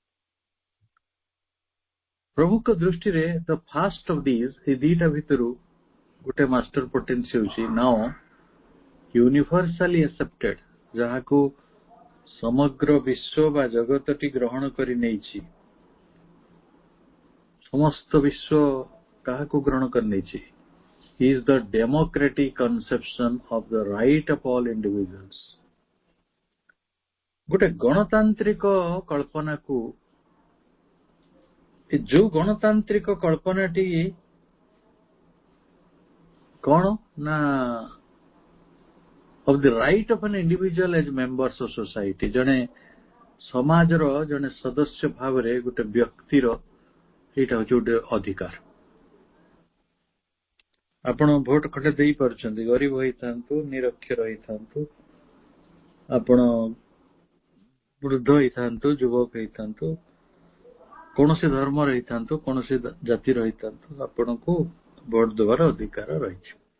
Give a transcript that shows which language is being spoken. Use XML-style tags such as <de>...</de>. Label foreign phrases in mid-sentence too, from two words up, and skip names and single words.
<or>ପ୍ରଭୁଙ୍କ ଦୃଷ୍ଟିରେ</or> <en>the first of this,</en> <or>ଏ ଦିଟା ଭିତରୁ ଗୋଟେ</or> <en>master potency</en> <or>ହେଉଛି</or> <en>now universally accepted,</en> <or>ଯାହାକୁ ସମଗ୍ର ବିଶ୍ୱ ବା ଜଗତଟି ଗ୍ରହଣ କରି ନେଇଛି। ସମସ୍ତ ବିଶ୍ୱ କାହାକୁ ଗ୍ରହଣ କରି ନେଇଛି?</or> <en>is the democratic conception of the right of all individuals.</en> <or>ଗୋଟେ ଗଣତାନ୍ତ୍ରିକ କଳ୍ପନାକୁ, ଯୋଉ ଗଣତାନ୍ତ୍ରିକ କଳ୍ପନାଟି କଣ ନା</or> <en>of the right of an individual as members of society,</en> <or>ଜଣେ ସମାଜର ଜଣେ ସଦସ୍ୟ ଭାବରେ ଗୋଟେ ବ୍ୟକ୍ତିର ଏଇଟା ହଉଛି ଗୋଟେ ଅଧିକାର। ଆପଣ ଭୋଟ ଖଣ୍ଡେ ଦେଇପାରୁଛନ୍ତି, ଗରିବ ହେଇଥାନ୍ତୁ, ନିରକ୍ଷର ହେଇଥାନ୍ତୁ, ଆପଣ ବୃଦ୍ଧ ହେଇଥାନ୍ତୁ, ଯୁବକ ହେଇଥାନ୍ତୁ, କୌଣସି ଧର୍ମର ହେଇଥାନ୍ତୁ, କୌଣସି ଜାତିର ହେଇଥାନ୍ତୁ, ଆପଣଙ୍କୁ ଭୋଟ ଦେବାର ଅଧିକାର ରହିଛି।</or>